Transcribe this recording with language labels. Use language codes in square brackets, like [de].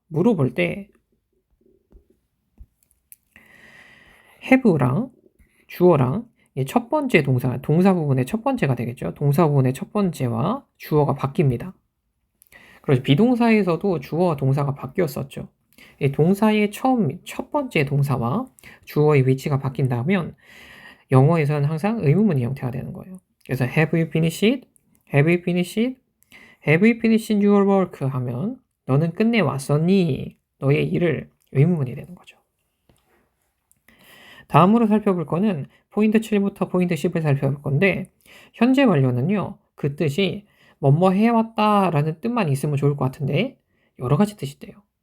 [ko] 물어볼 때 have랑 주어랑 첫 번째 동사 부분의 첫 번째가 되겠죠. 동사 부분의 첫 번째와 주어가 바뀝니다. 그래서 비동사에서도 주어와 동사가 바뀌었었죠. 이 동사의 첫 번째 동사와 주어의 위치가 바뀐다면 영어에서는 항상 의문문의 형태가 되는 거예요. 그래서 [en] have you finished? have you finished? have you finished your work? [ko] 하면 너는 끝내왔었니? 너의 일을 의문문이 되는 거죠. 다음으로 살펴볼 거는 포인트 7부터 포인트 10을 살펴볼 건데 현재 완료는요. 그 뜻이 뭐뭐 해왔다 라는 뜻만 있으면 좋을 것 같은데 여러 가지 뜻이 돼요.